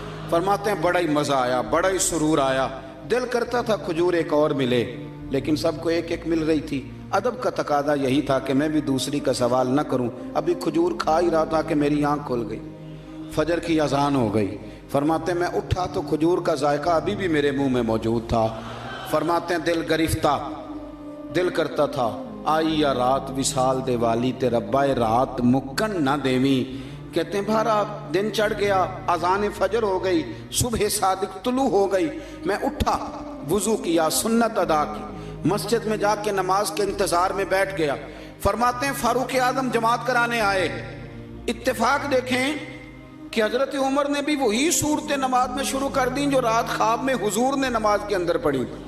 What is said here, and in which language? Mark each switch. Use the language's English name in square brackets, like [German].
[Urdu] فرماتے ہیں بڑا ہی مزہ آیا, بڑا ہی سرور آیا. دل کرتا تھا کھجور ایک اور ملے, لیکن سب کو ایک ایک مل رہی تھی. ادب کا تقاضا یہی تھا کہ میں بھی دوسری کا سوال نہ کروں. ابھی کھجور کھا ہی رہا تھا کہ میری آنکھ کھل گئی. فجر کی اذان ہو گئی. فرماتے ہیں میں اٹھا تو کھجور کا ذائقہ ابھی بھی میرے منہ میں موجود تھا. فرماتے ہیں دل گرفتہ, دل کرتا تھا [Punjabi] آئی یا رات وصال دے والی تے ربا رات مکن نہ دیویں. [Urdu] کہتے ہیں بھارا دن چڑھ گیا, اذان فجر ہو گئی, صبح صادق طلوع ہو گئی. میں اٹھا, وضو کیا, سنت ادا کی, مسجد میں جا کے نماز کے انتظار میں بیٹھ گیا. فرماتے ہیں فاروق اعظم جماعت کرانے آئے. اتفاق دیکھیں کہ حضرت عمر نے بھی وہی صورتیں نماز میں شروع کر دیں جو رات خواب میں حضور نے نماز کے اندر پڑھی.